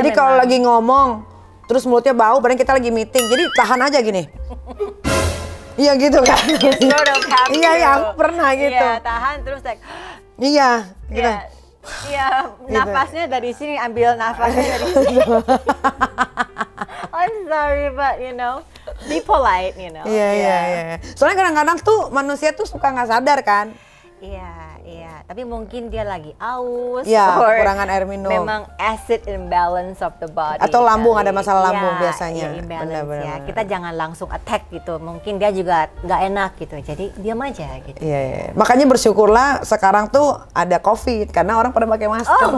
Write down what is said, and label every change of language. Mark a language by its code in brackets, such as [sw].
[id] Jadi kalau lagi ngomong terus mulutnya bau, padahal kita lagi meeting, jadi tahan aja gini. Iya gitu kan? Iya, aku pernah gitu. Iya, tahan terus like. Iya, gitu. Iya, nafasnya dari sini, ambil nafasnya dari sini. [en] I'm sorry, but you know, be polite, you know. [id] Iya. Soalnya kadang-kadang tuh manusia tuh suka nggak sadar kan. Iya. Tapi mungkin dia lagi aus. Iya, kekurangan air minum. Memang [en] acid imbalance of the body. [id] Atau lambung, ada masalah lambung biasanya. Iya, imbalance ya. Kita jangan langsung attack gitu. Mungkin dia juga nggak enak gitu. Jadi diam aja gitu. Iya. Makanya bersyukurlah sekarang tuh ada COVID karena orang pada pakai masker.